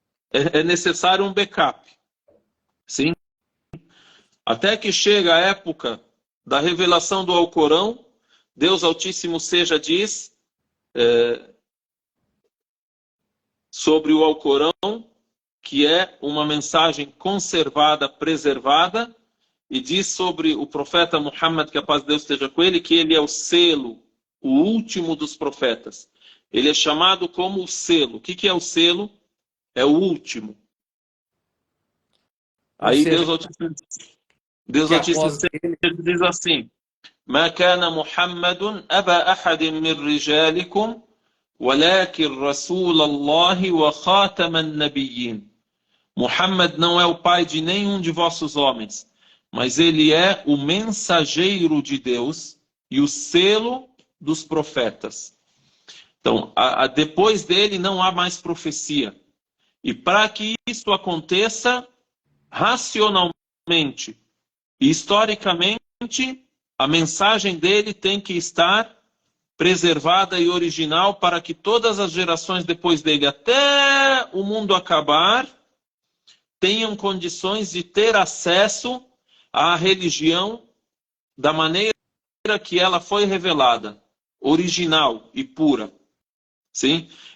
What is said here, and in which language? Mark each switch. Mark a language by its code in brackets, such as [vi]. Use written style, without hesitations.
[pt] É necessário um backup, sim? Até que chega a época da revelação do Alcorão, Deus Altíssimo seja diz sobre o Alcorão que é uma mensagem conservada, preservada, e diz sobre o profeta Muhammad, que a paz de Deus esteja com ele, que ele é o selo, o último dos profetas. Ele é chamado como o selo. O que é o selo? É o último. Aí Deus Altíssimo diz assim: [ar] ما كان محمد أبا أحد من رجالكم ولكن رسول الله وخاتم النبيين. [pt] Muhammad não é o pai de nenhum de vossos homens, mas ele é o mensageiro de Deus e o selo dos profetas. Então, depois dele não há mais profecia. E para que isso aconteça racionalmente e historicamente, a mensagem dele tem que estar preservada e original para que todas as gerações depois dele, até o mundo acabar, tenham condições de ter acesso à religião da maneira que ela foi revelada, original e pura. Sim?